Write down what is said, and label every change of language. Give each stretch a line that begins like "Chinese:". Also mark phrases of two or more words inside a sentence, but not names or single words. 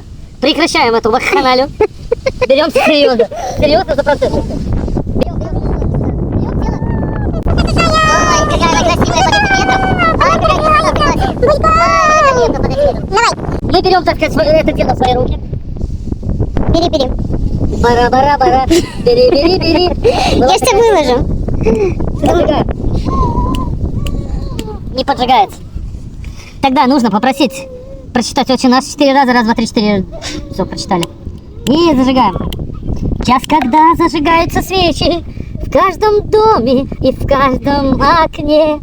Russian: Прекращаем эту вакханалию. Беремся серьезно. Серьезно за процесс. Мы берем, так сказать, это дело в свои руки. Бери, бери. Бара-бара-бара. Бери-бери-бери. Я ж тебя выложу. Поджигаем. Не поджигается. Тогда нужно попросить прочитать «Отче наш» 4 раза. Раз, два, три, 4. Все, прочитали. И зажигаем. Час, когда зажигаются свечи в каждом доме и в каждом окне.